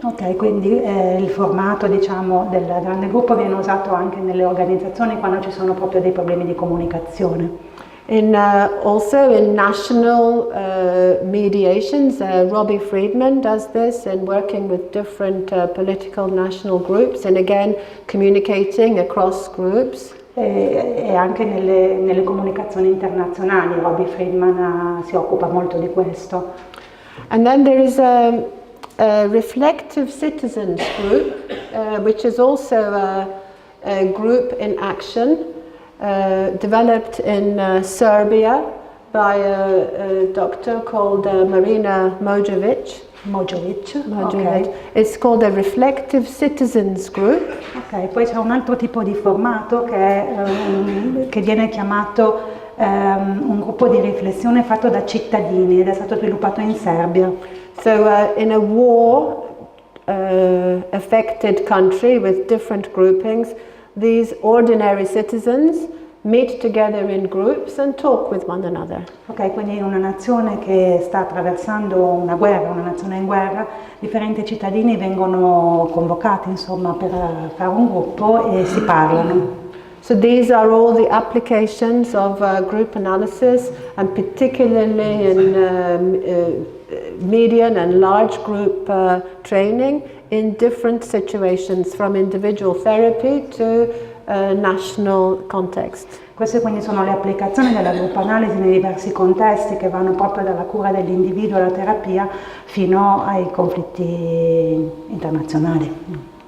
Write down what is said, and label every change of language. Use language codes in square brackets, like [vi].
[it] Ok, quindi il formato, diciamo, del grande gruppo viene usato anche nelle organizzazioni quando ci sono proprio dei problemi di comunicazione. [en] Also in national mediations, Robbie Friedman does this in working with different political national groups and again communicating across groups. [it] E anche nelle comunicazioni internazionali Robbie Friedman si occupa molto di questo. [en] And then there is a reflective citizens group, which is also a group in action, developed in Serbia by a doctor called Marina Mojovic. Okay. It's called a reflective citizens group. [it] Ok, poi c'è un altro tipo di formato che viene chiamato un gruppo di riflessione fatto da cittadini ed è stato sviluppato in Serbia. [en] So in a war affected country with different groupings, these ordinary citizens meet together in groups and talk with one another. [it] Ok, quindi in una nazione che sta attraversando una guerra, una nazione in guerra, differenti cittadini vengono convocati, insomma, per fare un gruppo e si parlano. [en] So these are all the applications of group analysis, and particularly in medium and large group training in different situations, from individual therapy to national context. [it] Queste quindi sono le applicazioni della gruppoanalisi nei diversi contesti che vanno proprio dalla cura dell'individuo alla terapia fino ai conflitti internazionali.